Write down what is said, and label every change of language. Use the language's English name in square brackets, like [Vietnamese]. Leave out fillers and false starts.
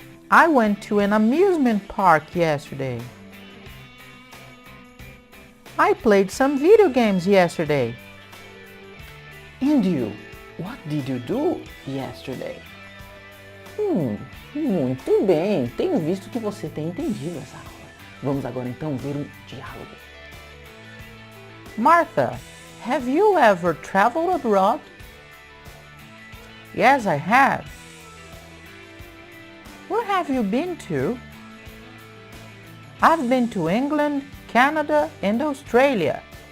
[English] I went to an amusement park yesterday. I played some video games yesterday. And you, what did you do yesterday? [Portuguese] Muito bem, tenho visto que você tem entendido essa aula. Vamos agora então ver um diálogo. [English] Martha, have you ever traveled abroad? Yes, I have. Where have you been to? I've been to England, Canada, and Australia.